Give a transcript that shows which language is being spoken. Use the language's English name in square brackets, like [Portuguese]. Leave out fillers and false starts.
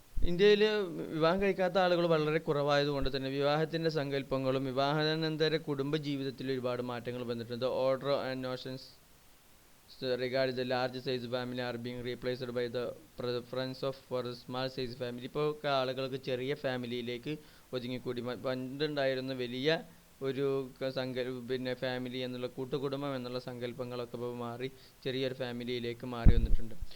[Malayalam] ഇന്ത്യയിൽ വിവാഹം കഴിക്കാത്ത ആളുകൾ വളരെ കുറവായതുകൊണ്ട് തന്നെ വിവാഹത്തിൻ്റെ സങ്കല്പങ്ങളും വിവാഹാനന്തര കുടുംബ ജീവിതത്തിൽ ഒരുപാട് മാറ്റങ്ങൾ വന്നിട്ടുണ്ട്. [English] Order and notions regarding the large size family are being replaced by the preference of for a small size family. [Malayalam] ഇപ്പോൾ ആളുകൾക്ക് ചെറിയ ഫാമിലിയിലേക്ക് ഒതുങ്ങിക്കൂടി. പണ്ടുണ്ടായിരുന്ന വലിയ ഒരു പിന്നെ ഫാമിലി എന്നുള്ള കൂട്ടുകുടുംബം എന്നുള്ള സങ്കല്പങ്ങളൊക്കെ ഇപ്പോൾ മാറി ചെറിയൊരു ഫാമിലിയിലേക്ക് മാറി വന്നിട്ടുണ്ട്.